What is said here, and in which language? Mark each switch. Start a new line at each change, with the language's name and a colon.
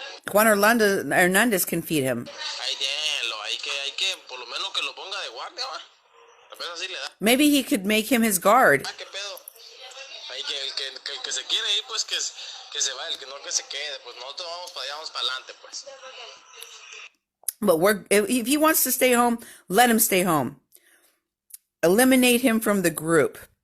English: Juan Hernandez can feed him.
Spanish: Ahí déjenlo, hay que, por lo menos que lo ponga de guardia, va. A veces así le da.
English: Maybe he could make him his guard.
Spanish: Ah, qué pedo. Ahí el que se quiere ir, pues que se va, el que no que se quede, pues nosotros vamos para allá, vamos para adelante, pues.
English: But if he wants to stay home, let him stay home. Eliminate him from the group.